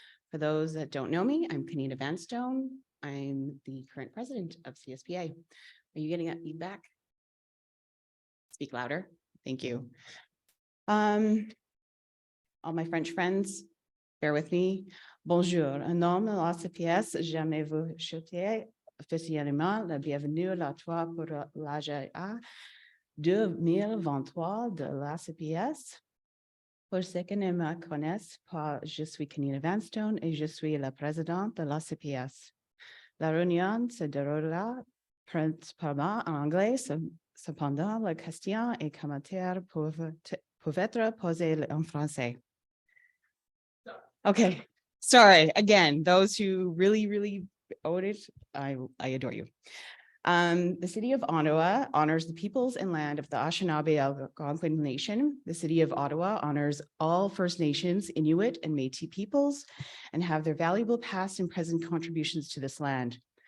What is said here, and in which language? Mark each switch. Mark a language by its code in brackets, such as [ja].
[en] For those that don't know me, I'm Kenita Vanstone. I'm the current president of CSPA. Are you getting that feedback? Speak louder. Thank you. All my French friends, bear with me. [fr] Bonjour. Un nom de l'ACPS, jamais vous souhaiter officiellement la bienvenue à toi pour l'AGA 2023 de l'ACPS. Pour ceux qui ne me connaissent pas, je suis Kenita Vanstone et je suis la présidente de l'ACPS. La réunion se déroulera principalement en anglais, cependant, les questions et commentaires peuvent être posés en français. [en] Okay, sorry, again, those who really owed it, I adore you. The city of Ottawa honors the peoples and land of the Anishinaabe Algonquin Nation. The city of Ottawa honors all First Nations, Inuit, and Métis peoples and have their valuable past and present contributions to this land.